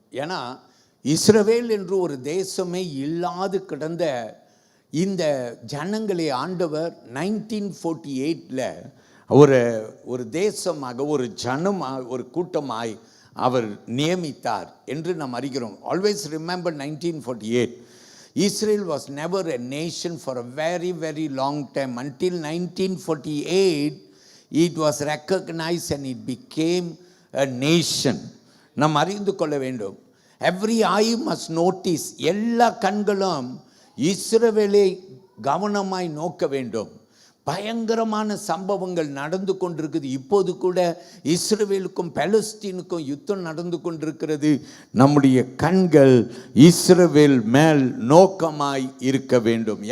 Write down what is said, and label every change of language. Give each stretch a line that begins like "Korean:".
Tamil: ஏன்னா இஸ்ரவேல் என்று ஒரு தேசமே இல்லாது கிடந்த இந்த ஜனங்களை ஆண்டவர் 1948 ஒரு தேசமாக, ஒரு ஜனமாக, ஒரு கூட்டமாய் அவர் நியமித்தார் என்று நாம் அறிகிறோம்.
English: Always remember 1948. Israel was never a nation for a very, very long time. Until 1948, it was recognized and it became a nation.
Tamil: நாம் அறிந்து கொள்ள வேண்டும்.
English: Every eye must notice.
Tamil: எல்லா கண்களும் இஸ்ரவேலை கவனமாய் நோக்க வேண்டும். பயங்கரமான சம்பவங்கள் நடந்து கொண்டிருக்குது. இப்போது கூட இஸ்ரவேலுக்கும் பாலஸ்தீனுக்கும் யுத்தம் நடந்து கொண்டிருக்கிறது. நம்முடைய கண்கள் இஸ்ரவேல் மேல் நோக்கமாய் இருக்க வேண்டும்.